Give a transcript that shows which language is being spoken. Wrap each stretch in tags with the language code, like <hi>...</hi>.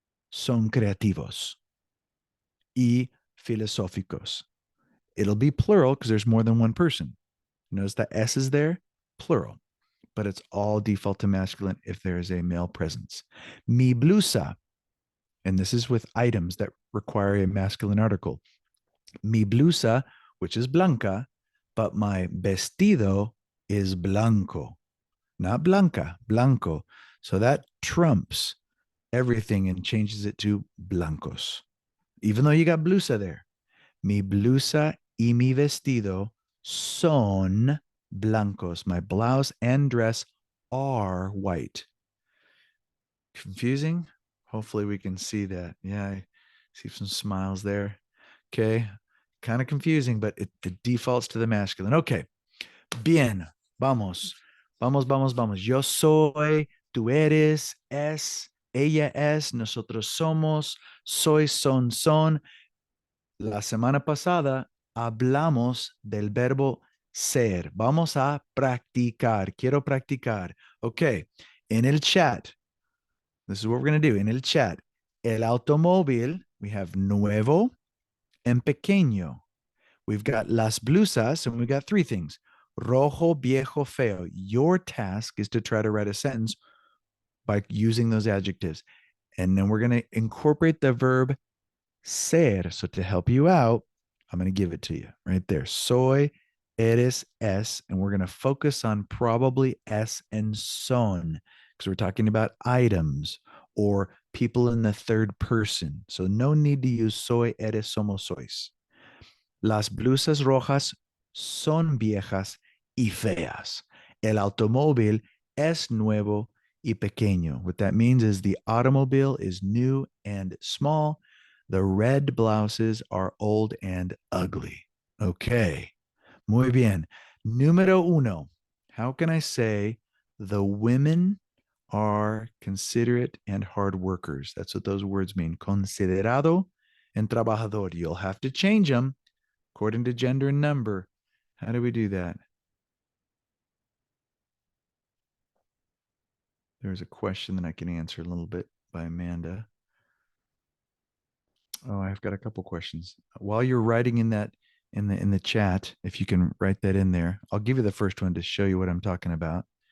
<es>son creativos y filosóficos.</es> <en>It'll be plural because there's more than one person. Notice that S is there, plural, but it's all default to masculine if there is a male presence. Mi blusa, and this is with items that require a masculine article. Mi blusa, which is blanca, but my vestido is blanco, not blanca, blanco. So that trumps everything and changes it to blancos, even though you got blusa there.</en> <es>Mi blusa y mi vestido son blancos.</es> <en>My blouse and dress are white. Confusing? Hopefully we can see that. Yeah, I see some smiles there. Okay. Kind of confusing, but it defaults to the masculine. Okay. Bien. Vamos. Vamos, vamos, vamos.</en> <es>Yo soy, tú eres, es, ella es, nosotros somos, soy, son. La semana pasada hablamos del verbo ser. Vamos a practicar. Quiero practicar. Okay.</es> <en>En el chat, this is what we're going to do.</en> <es>En el chat, el automóvil, we have nuevo and pequeño.</es> <en>We've got las blusas, and we've got three things. Rojo, viejo, feo. Your task is to try to write a sentence by using those adjectives. And then we're going to incorporate the verb ser. So to help you out, I'm going to give it to you right there. Soy, eres, es. And we're going to focus on probably es and son because we're talking about items or people in the third person. So no need to use soy, eres, somos, sois.</en> <es>Las blusas rojas son viejas y feas. El automóvil es nuevo y pequeño.</es> <en>What that means is the automobile is new and small. The red blouses are old and ugly. Okay. Muy bien. Número uno. How can I say the women are considerate and hard workers? That's what those words mean. Considerado and trabajador. You'll have to change them according to gender and number. How do we do that? There's a question that I can answer a little bit by Amanda. Oh, I've got a couple questions. While you're writing in that in the chat, if you can write that in there, I'll give you the first one to show you what I'm talking about.</en>